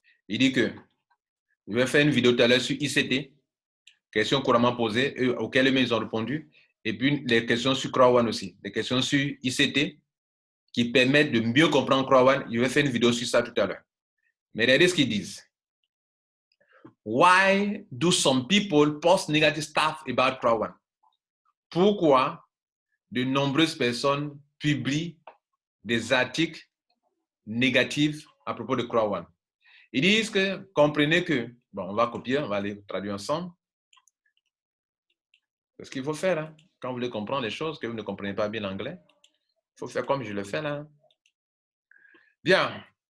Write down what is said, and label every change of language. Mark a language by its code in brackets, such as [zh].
[fr] Il dit que je vais faire une vidéo tout à l'heure sur ICT, questions couramment posées auxquelles ils ont répondu, et puis les questions sur Crowd aussi, les questions sur ICT qui permettent de mieux comprendre Crowd. Je vais faire une vidéo sur ça tout à l'heure. Mais regardez ce qu'ils disent. [en] Why do some people post negative stuff about Crowd? [fr] Pourquoi de nombreuses personnes publient des articles négatifs à propos de Crowd? Ils disent que, comprenez que Bon, on va copier, on va les traduire ensemble. C'est ce qu'il faut faire. Hein. Quand vous voulez comprendre les choses, que vous ne comprenez pas bien l'anglais, il faut faire comme je le fais là. Bien.